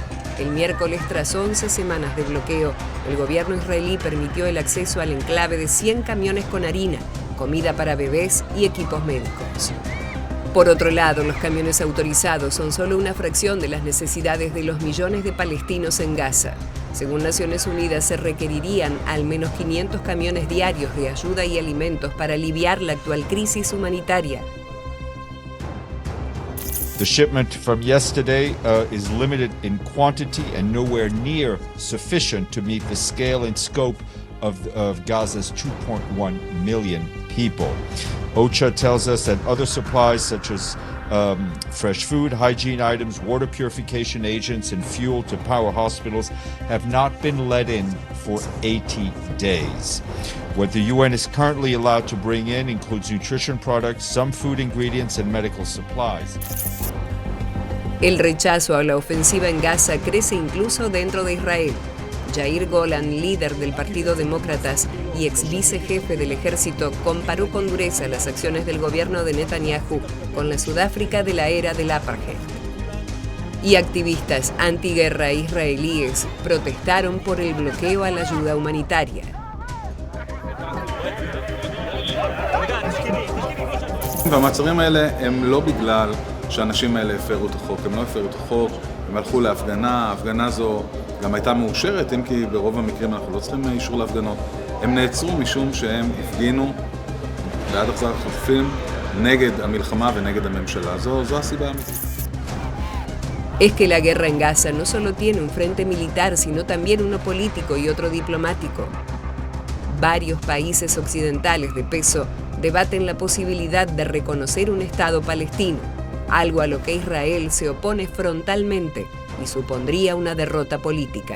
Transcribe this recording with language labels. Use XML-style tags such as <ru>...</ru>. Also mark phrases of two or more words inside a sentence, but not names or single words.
<es>El miércoles, tras 11 semanas de bloqueo, el gobierno israelí permitió el acceso al enclave de 100 camiones con harina, comida para bebés y equipos médicos. Por otro lado, los camiones autorizados son solo una fracción de las necesidades de los millones de palestinos en Gaza. Según Naciones Unidas, se requerirían al menos 500 camiones diarios de ayuda y alimentos para aliviar la actual crisis humanitaria.</es> <en>The shipment from yesterday is limited in quantity and nowhere near sufficient to meet the scale and scope of Gaza's 2.1 million people. OCHA tells us that other supplies such as fresh food, hygiene items, water purification agents, and fuel to power hospitals have not been let in for 80 days. What the UN is currently allowed to bring in includes nutrition products, some food ingredients, and medical supplies.</en> <es>El rechazo a la ofensiva en Gaza crece incluso dentro de Israel. Yair Golan, líder del Partido Demócratas y ex vicejefe del ejército, comparó con dureza las acciones del gobierno de Netanyahu con la Sudáfrica de la era del apartheid. Y activistas antiguerra israelíes protestaron por el bloqueo a la ayuda humanitaria.</es> <he>והמעצרים האלה הם לא בגלל שהאנשים האלה הפרו את החוק, הם לא הפרו את החוק, הם הלכו להפגנה, ההפגנה הזו גם הייתה מאושרת, אם כי ברוב המקרים אנחנו לא צריכים אישור להפגנות. הם נעצרו משום שהם הפגינו בעד החזרת החטופים נגד המלחמה ונגד הממשלה. זו הסיבה האמיתית.</he> <es>Es que la guerra en Gaza no solo tiene un frente militar, sino también uno político y otro diplomático. Varios países occidentales de peso debaten la posibilidad de reconocer un Estado palestino, algo a lo que Israel se opone frontalmente y supondría una derrota política.</es>